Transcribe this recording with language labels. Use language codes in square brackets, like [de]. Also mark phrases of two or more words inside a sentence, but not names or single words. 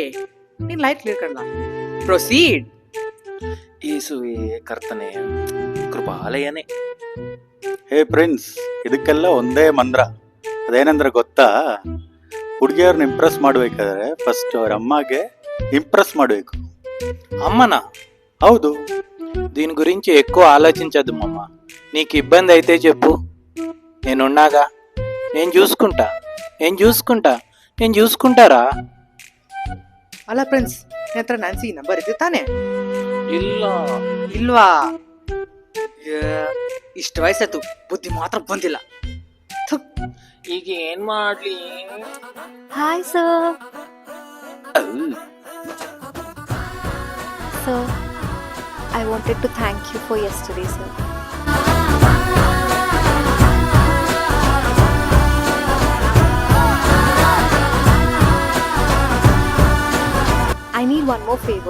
[kn] ನೀನ್ [en] light clear [kn] ಕಣ್ಣ. ಪ್ರೊಸೀಡ್. ಯೇಸುವೆ ಕರ್ತನೆ, ಕೃಪಾಲಯನೇ. ಹೇ ಪ್ರಿನ್ಸ್, ಇದಕ್ಕೆಲ್ಲ ಒಂದೇ ಮಂತ್ರ. ಅದೇನಂದ್ರೆ ಗೊತ್ತಾ? ಹುಡುಗಿಯವ್ರನ್ನ ಇಂಪ್ರೆಸ್ ಮಾಡ್ಬೇಕಾದ್ರೆ ಫಸ್ಟ್ ಅವ್ರ ಅಮ್ಮಗೆ ఇంప్రెస్ ಮಾಡಬೇಕು. [te] అమ్మనా? [kn] ಹೌದು. [te] దీని గురించి ఎక్కువ ఆలోచించద్దు మమ్మ. నీకు ఇబ్బంది అయితే చెప్పు, నేనున్నాగా. నేను చూసుకుంటారా? [kn] ಅಲ್ಲ ಪ್ರಿನ್ಸ್, ನಿನ್ನ ಹತ್ರ ನ್ಯಾನ್ಸಿ ನಂಬರ್ ಇದೆ ತಾನೆ? ಇಲ್ಲ. ಇಲ್ವಾ? ಇಷ್ಟು ವಯಸ್ಸಾಯ್ತು, ಬುದ್ಧಿ ಮಾತ್ರ ಬಂದಿಲ್ಲ. ಈಗ ಏನ್ ಮಾಡ್ಲಿ? [en] Hi, sir. Sir, I wanted to thank you for yesterday, sir. I need one more favor.